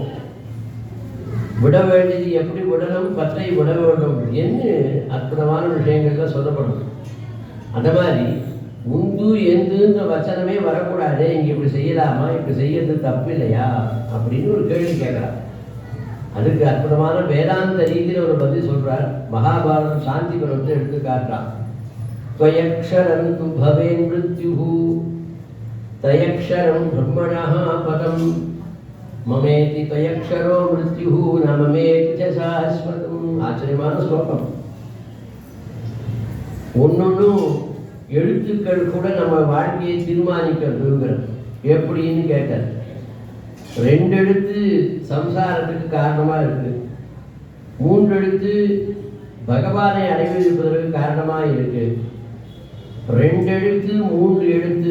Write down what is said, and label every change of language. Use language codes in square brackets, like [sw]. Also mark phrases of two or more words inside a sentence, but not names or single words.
[ta] விட வேண்டியது எப்படி விடணும், பற்றை விட வேண்டும் என்று அற்புதமான விஷயங்கள்லாம் சொல்லப்படும். அந்த மாதிரி உந்து எந்துன்ற வச்சனமே வரக்கூடாது, இங்கே இப்படி செய்யலாமா, இப்படி செய்யறது தப்பு இல்லையா அப்படின்னு ஒரு கேள்வி கேட்குறார். அதுக்கு அற்புதமான வேதாந்த ரீதியில் ஒரு பதில் சொல்றார். மகாபாரதம் சாந்தி பருவத்தை எடுத்து காட்டுறான். [sa] त्वयक्षरं तु भवेन् मृत्युः तयक्षरं ब्रह्मणः पदं ममेति त्वयक्षरो मृत्युः न ममेति च शाश्वतम्. [ta] ஆச்சரியமான ஸ்லோகம். ஒன்னொன்னும் எழுத்துக்கள் கூட நம்ம வாழ்க்கையை தீர்மானிக்கிறதுங்கிறது எப்படின்னு கேட்டார். 2 எழுத்து சம்சாரத்துக்கு காரணமாக இருக்கு, 3 எழுத்து பகவானை அடைவதற்கு காரணமாக இருக்கு, 2 எழுத்து 3 எழுத்து.